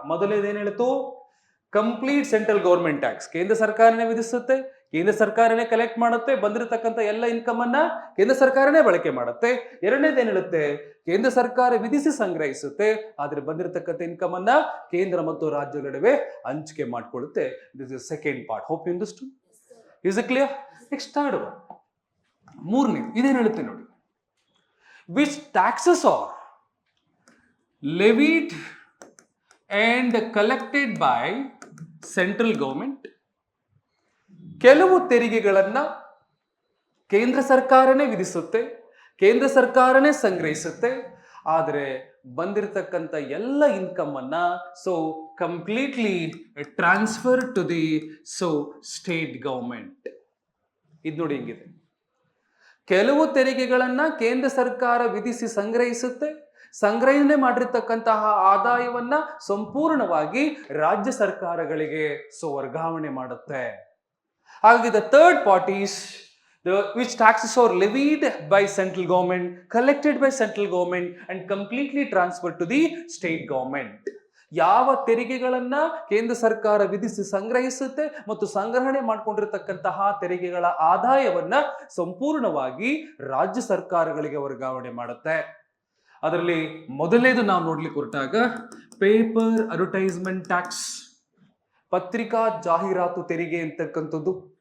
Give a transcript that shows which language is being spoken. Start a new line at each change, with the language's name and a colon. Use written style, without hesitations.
Kannada: ಮೊದಲನೇದೇನು ಹೇಳಿತು?
English: complete central government tax,
Kannada: ಕೇಂದ್ರ ಸರ್ಕಾರನೇ ವಿಧಿಸುತ್ತೆ, ಕೇಂದ್ರ ಸರ್ಕಾರನೇ ಕಲೆಕ್ಟ್ ಮಾಡುತ್ತೆ, ಬಂದಿರತಕ್ಕಂಥ ಎಲ್ಲ ಇನ್ಕಮ್ ಅನ್ನ ಕೇಂದ್ರ ಸರ್ಕಾರನೇ ಬಳಕೆ ಮಾಡುತ್ತೆ. ಎರಡನೇದೇನು ಹೇಳುತ್ತೆ? ಕೇಂದ್ರ ಸರ್ಕಾರ ವಿಧಿಸಿ ಸಂಗ್ರಹಿಸುತ್ತೆ, ಆದ್ರೆ ಬಂದಿರತಕ್ಕಂಥ ಇನ್ಕಮ್ ಅನ್ನ ಕೇಂದ್ರ ಮತ್ತು ರಾಜ್ಯ ನಡುವೆ ಹಂಚಿಕೆ ಮಾಡಿಕೊಳ್ಳುತ್ತೆ.
English: This is second part. Hope you understood? Is it clear? Next third one,
Kannada: ಮೂರನೇ ಇದೇನು ಹೇಳುತ್ತೆ ನೋಡಿ.
English: Which taxes are levied and collected by central government.
Kannada: ಕೆಲವು ತೆರಿಗೆಗಳನ್ನ ಕೇಂದ್ರ ಸರ್ಕಾರನೇ ವಿಧಿಸುತ್ತೆ, ಕೇಂದ್ರ ಸರ್ಕಾರನೇ ಸಂಗ್ರಹಿಸುತ್ತೆ, ಆದರೆ ಬಂದಿರತಕ್ಕಂಥ ಎಲ್ಲ ಇನ್ಕಮ್ ಅನ್ನ
English: Completely transfer to the state government.
Kannada: ಇದು ನೋಡಿ ಹಿಂಗಿದೆ. ಕೆಲವು ತೆರಿಗೆಗಳನ್ನ ಕೇಂದ್ರ ಸರ್ಕಾರ ವಿಧಿಸಿ ಸಂಗ್ರಹಿಸುತ್ತೆ, ಸಂಗ್ರಹಣೆ ಮಾಡಿರ್ತಕ್ಕಂತಹ ಆದಾಯವನ್ನ ಸಂಪೂರ್ಣವಾಗಿ ರಾಜ್ಯ ಸರ್ಕಾರಗಳಿಗೆ ವರ್ಗಾವಣೆ ಮಾಡುತ್ತೆ.
English: ಹಾಗಾಗಿ the third part is which taxes are levied by central government, collected by central government and completely transferred to the state government.
Kannada: ಯಾವ ತೆರಿಗೆಗಳನ್ನ ಕೇಂದ್ರ ಸರ್ಕಾರ ವಿಧಿಸಿ ಸಂಗ್ರಹಿಸುತ್ತೆ ಮತ್ತು ಸಂಗ್ರಹಣೆ ಮಾಡಿಕೊಂಡಿರತಕ್ಕಂತಹ ತೆರಿಗೆಗಳ ಆದಾಯವನ್ನ ಸಂಪೂರ್ಣವಾಗಿ ರಾಜ್ಯ ಸರ್ಕಾರಗಳಿಗೆ ವರ್ಗಾವಣೆ ಮಾಡುತ್ತೆ. ಅದರಲ್ಲಿ ಮೊದಲನೇದು ನಾವು ನೋಡ್ಲಿಕ್ಕೆ ಹೊರಟಾಗ ಪೇಪರ್ ಅಡ್ವರ್ಟೈಸ್ಮೆಂಟ್ ಟ್ಯಾಕ್ಸ್, ಪತ್ರಿಕಾ ಜಾಹೀರಾತು ತೆರಿಗೆ ಅಂತಕ್ಕಂಥದ್ದು.